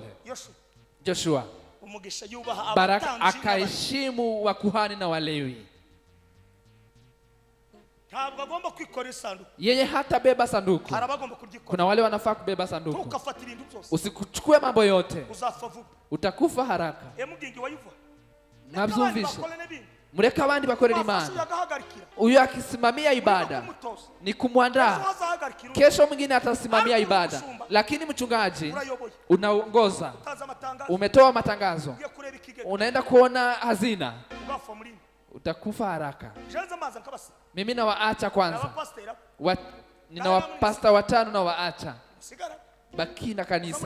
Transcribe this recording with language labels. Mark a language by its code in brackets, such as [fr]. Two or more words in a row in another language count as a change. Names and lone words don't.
[sw] Joshua baraka akaheshimu wakuhani na walewi. Yeye hata beba sanduku, kuna wale wanafaa kubeba sanduku. Usikuchukue mambo yote, utakufa haraka. [rw] Nabyumvishe, mureka abandi bakorera Imana. [sw] Uyu akisimamia ibada ni kumwandaa, kesho mwingine atasimamia ibada. Lakini mchungaji unaongoza, umetoa matangazo, unaenda kuona hazina, utakufa haraka. Mimi na waacha kwanza, nina wapasta 5 na waacha, baki na kanisa.